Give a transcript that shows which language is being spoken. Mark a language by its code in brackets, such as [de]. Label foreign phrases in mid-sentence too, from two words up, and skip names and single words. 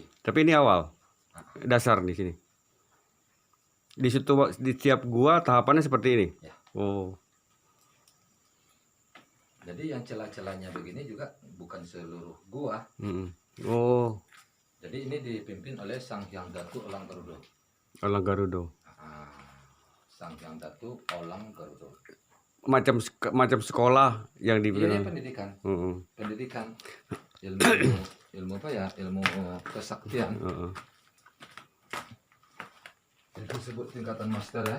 [id] Tapi ini awal. Dasar di sini. Di situ di tiap gua tahapannya seperti ini. Ya. Oh. Jadi yang celah-celahnya begini juga bukan seluruh gua. Mm-mm. Oh, Jadi ini dipimpin oleh Sang Hyang Datu Olang Garudo. Olang Garudo. Sang Hyang Datu Olang Garudo. Macam sekolah yang di Ini pendidikan. Mm-mm. Pendidikan ilmu apa ya? Ilmu kesaktian. Heeh. Itu disebut tingkatan master ya.